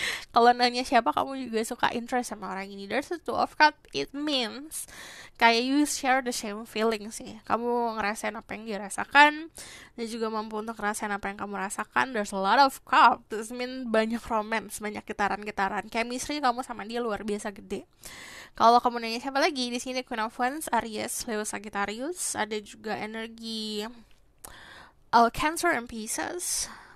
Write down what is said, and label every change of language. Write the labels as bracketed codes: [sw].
[id] Kalau nanya siapa kamu juga suka interest sama orang ini. [en] There's a Two of Cups. It means kayak you share the same feeling sih. [id] Kamu ngerasain apa yang dia rasakan, dia juga mampu untuk ngerasain apa yang kamu rasakan. [en] There's a lot of cup. This mean [id] banyak romance, banyak getaran-getaran. Chemistry kamu sama dia luar biasa gede. Kalau kamu nanya siapa lagi, di sini Queen of Wands, Aries, Leo, Sagittarius. Ada juga energi Cancer and Pisces.